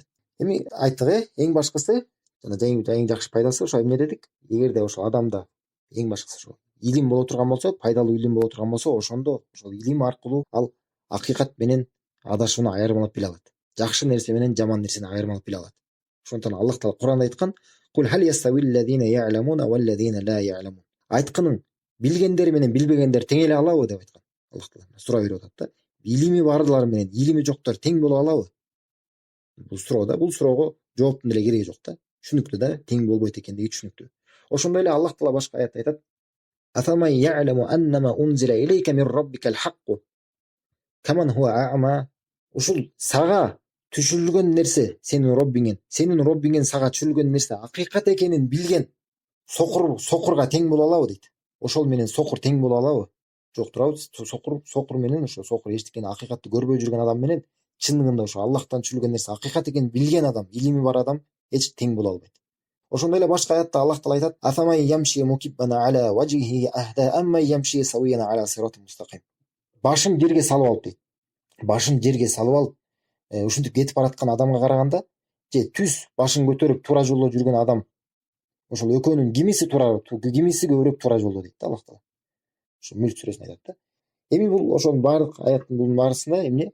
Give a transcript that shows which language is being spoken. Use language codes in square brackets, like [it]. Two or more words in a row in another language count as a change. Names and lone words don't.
[ky] Эми айттык, эң башкысы жана эң жакшы пайдасы ошо эмне дедик? Эгерде ошол адамда эң башкысы ошо илим боло турган болсо, пайдалуу илим боло турган болсо, ошондо ошол илим аркылуу ал акыйкат менен адашууну айырмалап биле алат. Жакшы нерсе менен жаман нерсени айырмалап биле алат. Ошондуктан Аллах Таала Куранда айткан: [ar] "قل هل يستوي الذين يعلمون والذين لا يعلمون." [ky] Айткының, билгендер менен билбегендер тең эле алабы деп айткан. Аллах Таала суроо берип атат да. Илими барлар менен илими жоктор тең боло алабы? Бул суроого жооптун деле кереги жок да. Түшүнүктүү да, тең болбойт экендиги түшүнүктүү. Ошондой эле Аллах Таала башка аятта айтат: [ar] "أفمن يعلم أنما أنزل إليك من ربك الحق كمن هو أعمى." [ky] Ушул сага түшүрүлгөн нерсе, сенин Роббиңен сага түшүрүлгөн нерсе акыйкат экенин билген сокурга тең боло алабы дейт. Ошол менен сокур тең боло алабы? Жок турабы. Сокур менен ошо сокур эчтекени акыйкатты көрбөй жүргөн адам менен чындыгында ошо Аллахтан түшүрүлгөн нерсе акыйкат экенин билген адам, илими бар адам эч тең боло албайт. Ошондой эле башка аятта Аллах Таала айтат: [ar] "أفمن يمشي مكبا على وجهه أهدى أمن يمشي سويا على صراط مستقيم." [ky] Башын жерге салып алып дейт. Башын жерге салып алып, ушинтип кетип бараткан адамга караганда, же түз башын көтөрүп туура жолдо жүргөн адам, ошол экөөнүн кимиси көбүрөөк туура жолдо дейт да Аллах Таала. Ошо Мүлк сүрөсүндө айтат да. Эми бул ошонун баардык аяттын бунун баарысында эмне?